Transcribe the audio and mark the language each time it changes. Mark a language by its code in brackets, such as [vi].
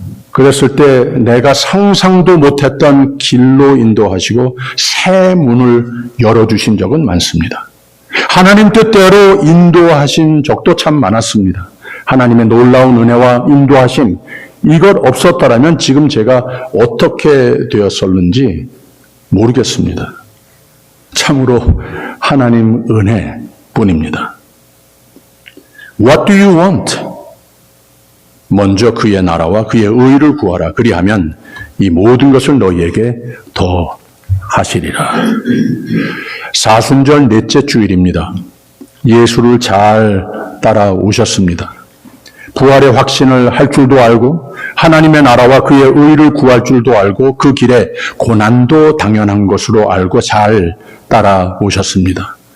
[ko] 그랬을 때 내가 상상도 못했던 길로 인도하시고 새 문을 열어주신 적은 많습니다. 하나님 뜻대로 인도하신 적도 참 많았습니다. 하나님의 놀라운 은혜와 인도하심, 이것 없었더라면 지금 제가 어떻게 되었었는지 모르겠습니다. 참으로 하나님 은혜뿐입니다. [en] What do you want? [ko] 먼저 그의 나라와 그의 의를 구하라. 그리하면 이 모든 것을 너희에게 더 하시리라. 사순절 넷째 주일입니다. 예수를 잘 따라오셨습니다. 부활의 확신을 할 줄도 알고 하나님의 나라와 그의 의를 구할 줄도 알고 그 길에 고난도 당연한 것으로 알고 잘 따라오셨습니다.